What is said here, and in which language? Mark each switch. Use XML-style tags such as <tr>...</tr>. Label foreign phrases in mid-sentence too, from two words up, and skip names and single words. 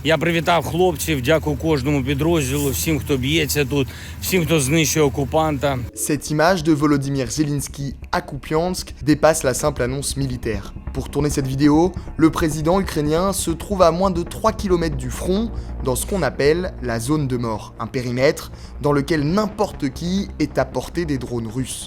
<uk>Я привітав хлопців, дякую кожному підрозділу, всім, хто б'ється тут, всім, хто знищує окупанта.</uk> <fr>Cette image de Volodymyr Zelensky à Kupiansk dépasse la simple annonce militaire. Pour tourner cette vidéo, le président ukrainien se trouve à moins de 3 km du front, dans ce qu'on appelle la zone de mort, un périmètre dans lequel n'importe qui est à portée des drones russes.</fr>